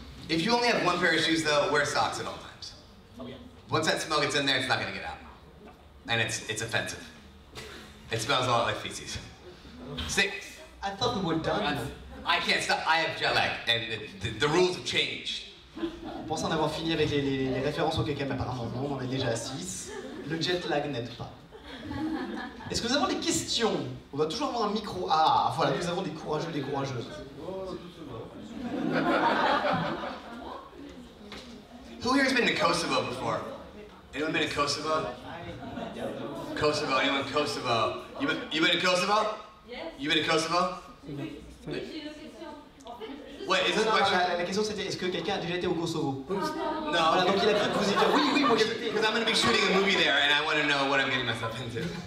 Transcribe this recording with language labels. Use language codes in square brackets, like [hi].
[en] If you only have one pair of shoes, though, wear socks at all times. Once that smell gets in there, it's not going to get out. And it's offensive. It smells a lot like feces. 6. I thought we were done. I can't stop. I have jet lag, and the rules have changed. [fr] On pensait en avoir fini avec les références au caca, mais apparemment non, on en est déjà à 6. Le jet lag n'aide pas. Est-ce que nous avons des questions? On doit toujours avoir un micro. Ah, voilà, nous avons des courageux, des courageuses. [en] Who here has been to Kosovo before? Anyone been to Kosovo? Kosovo, anyone in Kosovo? You been to Kosovo? Yes. You been to Kosovo? Wait, is this a [fr] Non, [en] question? [fr] la question c'était est-ce que quelqu'un a déjà été au Kosovo? [en] No, [fr] Voilà, donc il a cru que vous y dire oui, moi j'ai été. [en] because I'm going to be shooting a movie there, and I want to know what I'm getting myself into.